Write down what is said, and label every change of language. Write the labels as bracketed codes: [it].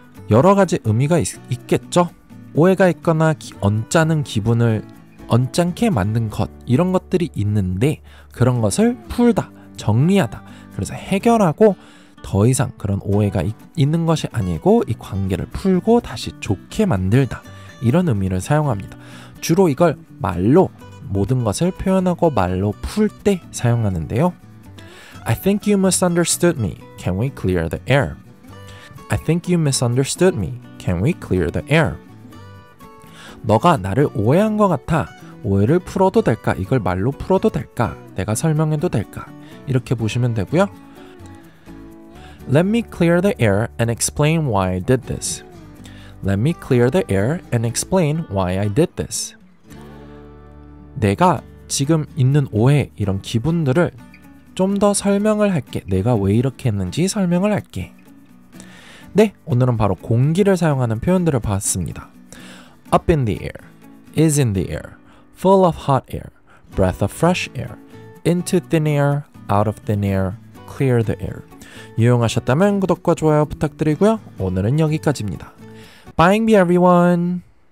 [ko] 여러 가지 의미가 있겠죠. 오해가 있거나 언짢은 기분을 언짢게 만든 것, 이런 것들이 있는데 그런 것을 풀다, 정리하다, 그래서 해결하고 더 이상 그런 오해가 있는 것이 아니고 이 관계를 풀고 다시 좋게 만들다, 이런 의미를 사용합니다. 주로 이걸 말로 모든 것을 표현하고 말로 풀 때 사용하는데요. [en] I think you misunderstood me. Can we clear the air? I think you misunderstood me. Can we clear the air? [ko] 너가 나를 오해한 것 같아. 오해를 풀어도 될까? 이걸 말로 풀어도 될까? 내가 설명해도 될까? 이렇게 보시면 되고요. [en] Let me clear the air and explain why I did this. Let me clear the air and explain why I did this. [ko] 내가 지금 있는 오해, 이런 기분들을 좀 더 설명을 할게. 내가 왜 이렇게 했는지 설명을 할게. 네, 오늘은 바로 공기를 사용하는 표현들을 봤습니다. [en] Up in the air, is in the air, full of hot air, breath of fresh air, into thin air, out of thin air, clear the air. [ko] 유용하셨다면 구독과 좋아요 부탁드리고요. 오늘은 여기까지입니다. [en] Bye everyone!